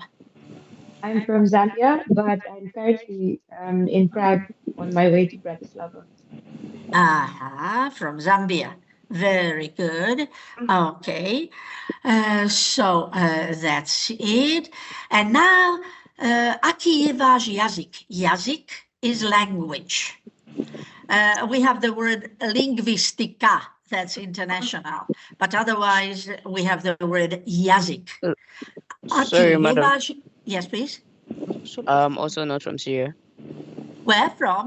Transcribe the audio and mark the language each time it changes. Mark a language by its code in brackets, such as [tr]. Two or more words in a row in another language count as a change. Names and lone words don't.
[en] I'm from Zambia, but I'm currently in Prague on my way to Bratislava. Aha, from Zambia. Very good. Okay. So that's it. And now, [sk] aký je váš jazyk? [en] Jazyk is language. We have the word lingvistika, that's international, but otherwise we have the word jazyk. Sorry, madam. Yes, please. Also not from Syria. Where from?